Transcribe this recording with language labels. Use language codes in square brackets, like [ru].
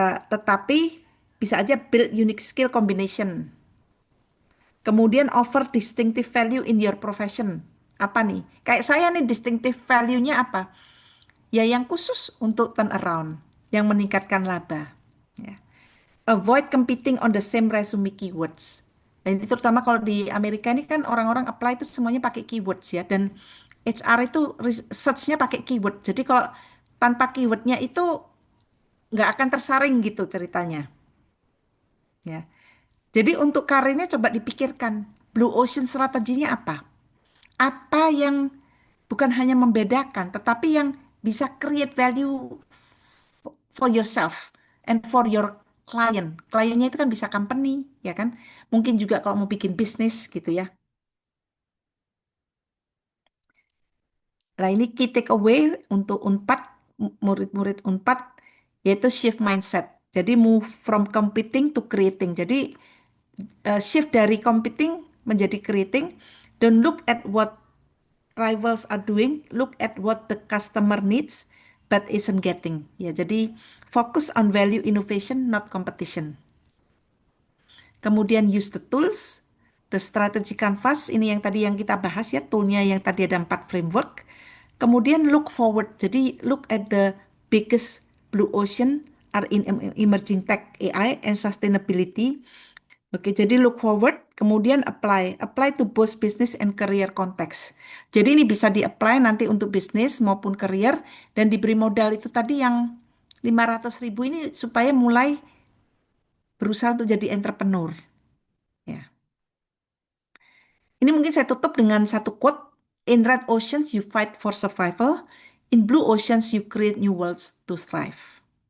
[id] Tetapi bisa aja [en] build unique skill combination. Kemudian offer distinctive value in your profession. [id] Apa nih? Kayak saya nih distinctive value-nya apa? Ya yang khusus untuk turnaround, yang meningkatkan laba. Ya. [en] Avoid competing on the same resume keywords. [id] Dan ini terutama kalau di Amerika ini kan orang-orang apply itu semuanya pakai keywords ya. Dan HR itu search-nya pakai keyword. Jadi kalau tanpa keywordnya itu nggak akan tersaring gitu ceritanya. Ya. Jadi untuk karirnya coba dipikirkan. Blue Ocean strateginya apa? Apa yang bukan hanya membedakan, tetapi yang bisa [en] create value for yourself and for your client. [id] Kliennya itu kan bisa company, ya kan? Mungkin juga kalau mau bikin bisnis gitu ya. Nah, ini key takeaway untuk Unpad, murid-murid Unpad, yaitu shift mindset. [en] Jadi move from competing to creating. [id] Jadi shift dari competing menjadi creating. [en] Don't look at what rivals are doing, look at what the customer needs but isn't getting. [id] Ya, jadi [en] fokus on value innovation, not competition. [id] Kemudian [en] use the tools, the strategy canvas, [id] ini yang tadi yang kita bahas ya, toolnya yang tadi ada 4 framework. [en] Kemudian look forward, jadi look at the biggest blue ocean are in emerging tech, AI, and sustainability. [id] Oke, jadi [en] look forward, kemudian apply. Apply to both business and career context. [id] Jadi ini bisa di-apply nanti untuk bisnis maupun career dan diberi modal itu tadi yang 500.000 ini supaya mulai berusaha untuk jadi entrepreneur. Ya. Ini mungkin saya tutup dengan satu quote. [en] In red oceans you fight for survival. In blue oceans you create new worlds to thrive.